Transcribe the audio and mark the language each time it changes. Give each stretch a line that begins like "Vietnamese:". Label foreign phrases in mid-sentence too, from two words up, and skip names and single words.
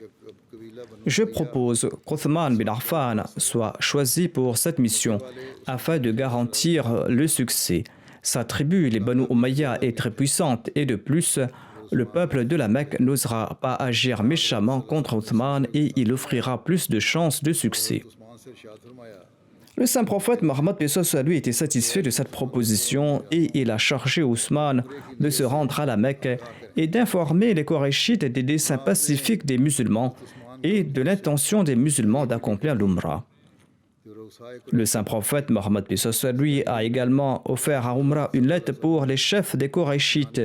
French: Je propose qu'Othman bin Affan soit choisi pour cette mission afin de garantir le succès. Sa tribu, les Banu Umayya, est très puissante et de plus, le peuple de la Mecque n'osera pas agir méchamment contre Othman et il offrira plus de chances de succès.
Urdu: عثمان سے ارشاد فرمایا
French: Le saint prophète Mohammed paix soit lui était satisfait de cette proposition et il a chargé Ousmane de se rendre à la Mecque et d'informer les Korachites des desseins pacifiques des musulmans et de l'intention des musulmans d'accomplir l'Umrah. Le saint prophète Mohammed paix soit lui a également offert à Umrah une lettre pour les chefs des Korachites.